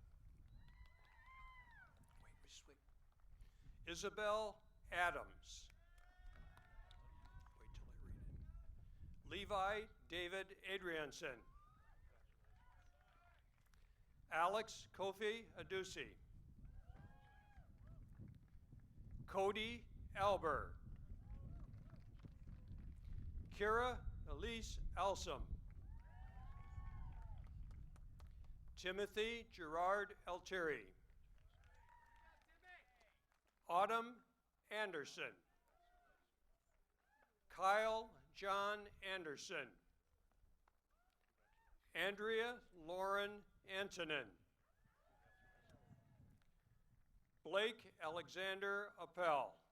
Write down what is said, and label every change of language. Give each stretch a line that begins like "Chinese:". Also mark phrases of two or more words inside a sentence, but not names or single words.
English: Isabel Adams. Wait till I read it. Levi David Adrianson. Alex Kofi Adusi. Cody Alber. Kira Elise Alsum. Timothy Gerard Altieri. Autumn Anderson. Kyle John Anderson. Andrea Lauren Antonin. Blake Alexander Appel.